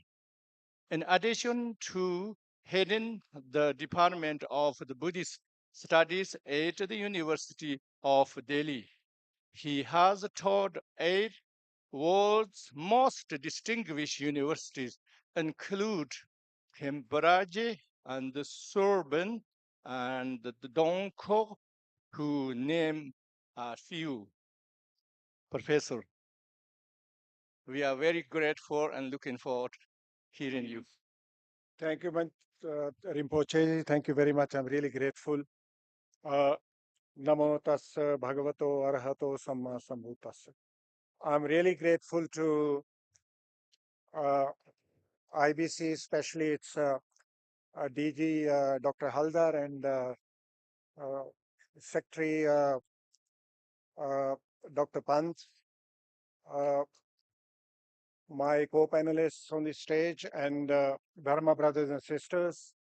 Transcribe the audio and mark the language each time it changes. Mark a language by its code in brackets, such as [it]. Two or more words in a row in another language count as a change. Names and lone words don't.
[en] In addition to heading the Department of the Buddhist Studies at the University of Delhi, he has taught 8 world's most distinguished universities, include Cambridge and the Sorbonne and the Donkor, to name a few. Professor, we are very grateful and looking forward to hearing you. Thank you, Rinpoche. Thank you very much. I'm really grateful. [pi] Namo tassa bhagavato arahato samma sambuddhassa. [en] I'm really grateful to IBC, especially its DG Dr. Haldar and Secretary Dr. Pant, my co-panelists on the stage, and Dharma brothers and sisters.